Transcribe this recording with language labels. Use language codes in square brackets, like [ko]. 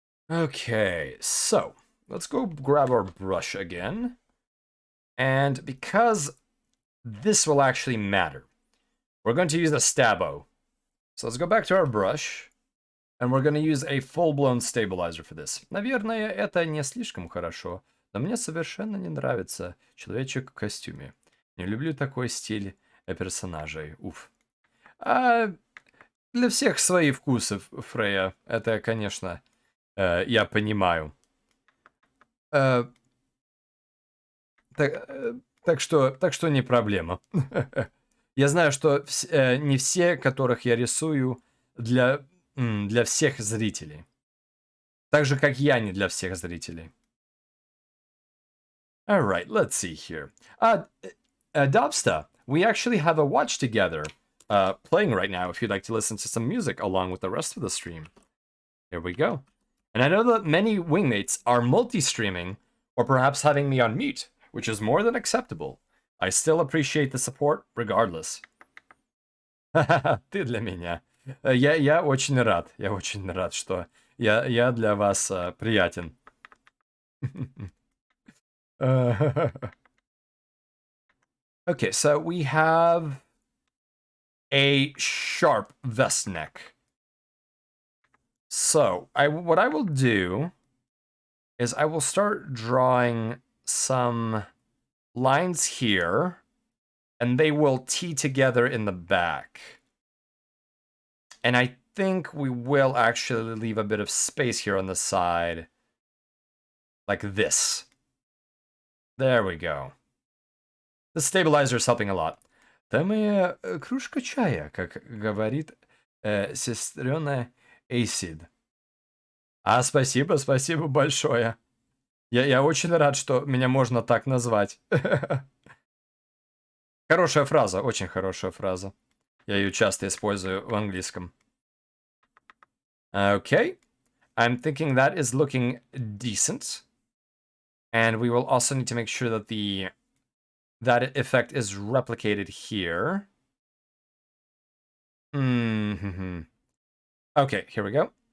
[en] Okay, so let's go grab our brush again. And because this will actually matter, we're going to use a stabo. So let's go back to our brush. And we're going to use a full-blown stabilizer for this. [ru] Наверное, это не слишком хорошо, но мне совершенно не нравится человечек в костюме. Не люблю такой стиль персонажей. Уф. Для всех свои вкусы, Фрея. Это, конечно, я понимаю. Так что не проблема. Я знаю, что не все, которых я рисую, для всех зрителей. Так же, как я не для всех зрителей. [en] Alright, let's see here. Dobsta, we actually have a watch together playing right now if you'd like to listen to some music along with the rest of the stream. Here we go. And I know that many wingmates are multi-streaming or perhaps having me on mute, which is more than acceptable. I still appreciate the support regardless. [ru] Ты для меня. Я очень рад, что я для вас приятен. [en] Okay, so we have a sharp vest neck. So what I will do is I will start drawing some lines here, and they will tee together in the back. And I think we will actually leave a bit of space here on the side, like this. There we go. The stabilizer is helping a lot. [ru] Там моя кружка чая, как говорит сестрёна Acid. Спасибо большое. Я очень рад, что меня можно так назвать. Хорошая фраза, очень хорошая фраза. Я ее часто использую в английском. [en] Okay. I'm thinking that is looking decent. And we will also need to make sure that that effect is replicated here. Okay, here we go.